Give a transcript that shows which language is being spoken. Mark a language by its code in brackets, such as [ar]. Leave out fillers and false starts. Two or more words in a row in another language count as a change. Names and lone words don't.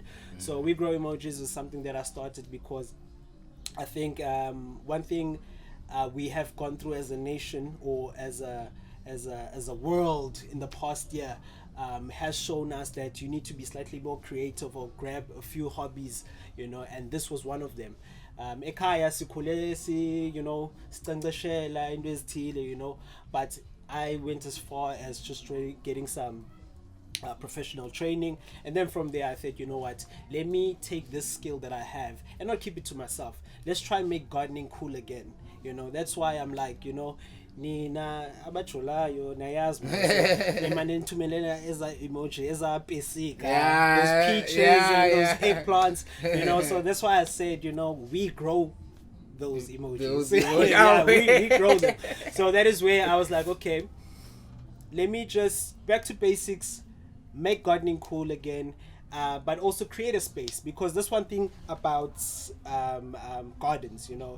[en] So We Grow Emojis is something that I started because I think one thing we have gone through as a nation or as a world in the past year has shown us that you need to be slightly more creative or grab a few hobbies, you know, and this was one of them. [xh] Ekhaya sikhule [en] you know, [xh] sicanceshela into ezithile, [en] you know, but I went as far as just getting some professional training, and then from there I said, you know what, let me take this skill that I have and not keep it to myself. Let's try and make gardening cool again, you know. That's why I'm like, you know, [xh] nina abajolayo nayazi emane nithumelela eza emoji eza basic [en] those peaches and those eggplants, you know. So that's why I said, you know, we grow those emojis. We grow them. So that is where I was like, okay, let me just back to basics, make gardening cool again, but also create a space, because that's one thing about gardens, you know.